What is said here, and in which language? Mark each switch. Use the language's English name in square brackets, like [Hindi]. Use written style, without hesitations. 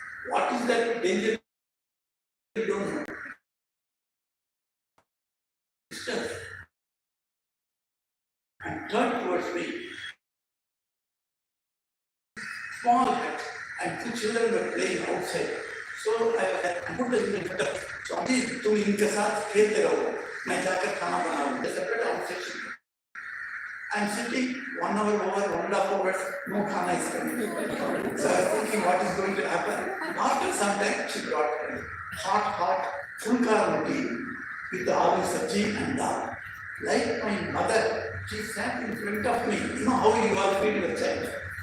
[English] What is that danger? We don't know. And turned towards me. Small hut, and two children were playing outside. So I put the in the so [Hindi] अभी तुम इनके साथ खेलते रहो, मैं जाकर खाना बनाऊँ. [English] There's a bit of section. I'm sitting 1 hour over, 1.5 hours, no khana is coming. So I was thinking what is going to happen. After some time, she brought hot, fulka roti with aloo sabji and dal. Like my mother, she sat in front of me. You know how you all feed your child.